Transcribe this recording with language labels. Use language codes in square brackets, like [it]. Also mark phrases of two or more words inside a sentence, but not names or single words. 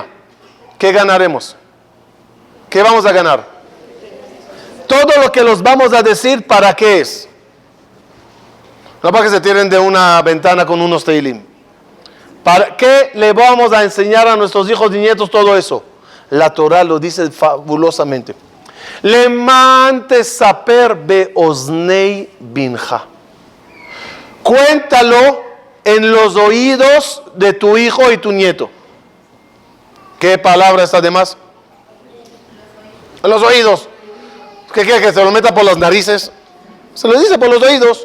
[es] ¿Qué ganaremos? ¿Qué vamos a ganar? Todo lo que los vamos a decir, ¿para qué es? No para que se tiren de una ventana con unos teilim. ¿Para qué le vamos a enseñar a nuestros hijos y nietos todo eso? La Torah lo dice fabulosamente. [he] למען תספר באזני בנך. [es] Cuéntalo en los oídos de tu hijo y tu nieto. ¿Qué palabra está de más? En los oídos. ¿Qué quiere que se lo meta por las narices? Se lo dice por los oídos.